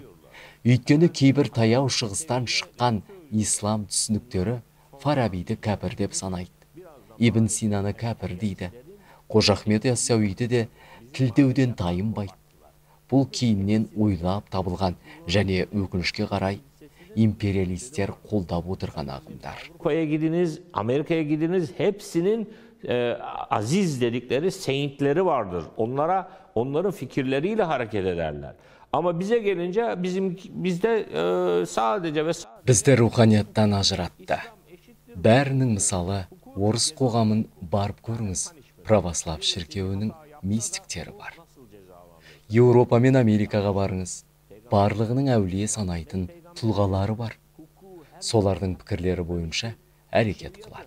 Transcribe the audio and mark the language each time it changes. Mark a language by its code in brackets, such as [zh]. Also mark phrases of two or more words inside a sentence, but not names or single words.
[kk] Өйткені кейбір таяу шығыстан шыққан ислам түсініктері Фарабиді кәпір деп санайды. Ибн Синаны кәпір дейді. Қожа Ахмет Яссауиді де тілдеуден тайынбайды. Бұл кейіннен ойлап табылған және өкінішке қарай империалистер қолдап отырған ағымдар. [tr] Avrupa'ya gidiniz, Amerika'ya gidiniz, hepsinin aziz dedikleri saintleri vardır. Onların fikirleriyle hareket ederler. Ama bize gelince bizde sadece ve [kk] Бізді руханияттан ажыратты. Бәрінің мысалы, орыс қоғамын барып көріңіз, православ шіркеуінің мистиктері бар. Еуропа мен Америкаға барыңыз, барлығының әулие санайтын тұлғалары бар. Солардың пікірлері бойынша әрекет қылады.